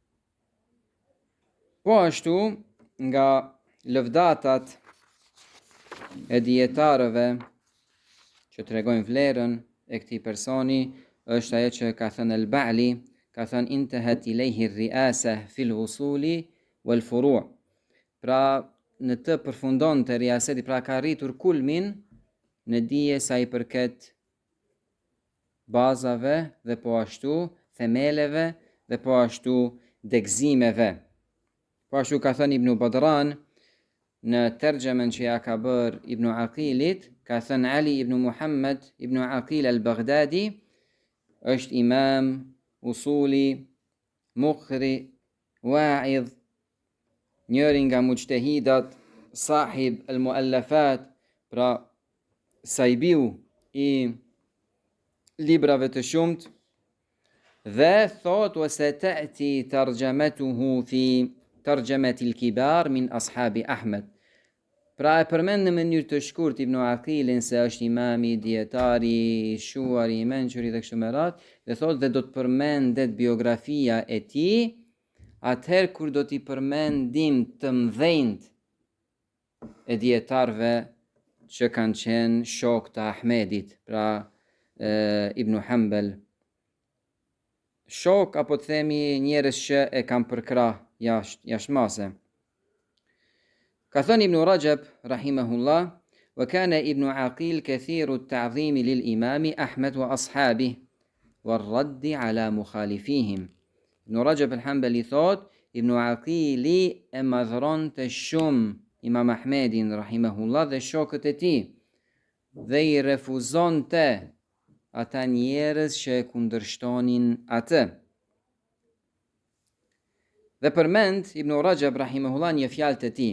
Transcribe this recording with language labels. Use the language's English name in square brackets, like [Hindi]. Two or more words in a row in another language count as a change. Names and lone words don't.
[Albanian] Po ashtu, nga lëvdatat e dietarëve që tregojnë vlerën e këtij personi është ajo që ka thënë Al-Ba'li, ka thënë [Arabic] انتهت إليه الرئاسة في الأصول والفروع'. [Albanian] Pra në të përfundon të riaseti, pra ka rritur kulmin në dije sa i përket bazave dhe po ashtu themeleve dhe po ashtu degëzimeve. Po ashtu ka thënë Ibn Badran në tergjemen që ja ka bërë Ibn Aqilit, ka thënë Ali ibn Muhammad ibn Aqil al-Baghdadi është imam, usuli, muqri, wa'idh, njëri nga mujtehidat, [Arabic] صاحب المؤلفات, [Albanian] pra sajbiu i librave të shumt, dhe thot [Arabic] وستأتي ترجمته في ترجمة الكبار من أصحاب أحمد. [Albanian] Pra e përmend në mënyrë të shkurt Ibn Aqilin se është imami, dietari, shuari, i mençuri dhe kështu me radhë, dhe thot dhe do të përmendet biografia e tij atëherë kur do t'i përmendim të mëdhenjt e dietarëve që kanë qenë shok të Ahmedit, pra Ibn Hanbal. Shok apo të themi njerëz që e kanë përkrah jashtëmase. Ka thënë Ibn Rajab [Arabic] rahimahullah, وكان ابن عقيل كثير التعظيم للإمام أحمد وأصحابه والرد على مخالفيهم. [Albanian] Ibn Rajab al-Hanbali thot, Ibn Aqili e madhron të shumë Imam Ahmedin rahimahullah dhe shokët e tij dhe i refuzon të ata njerëz që e kundërshtonin atë. Dhe përmend Ibn Rajab rahimahullah një fjalë të tij.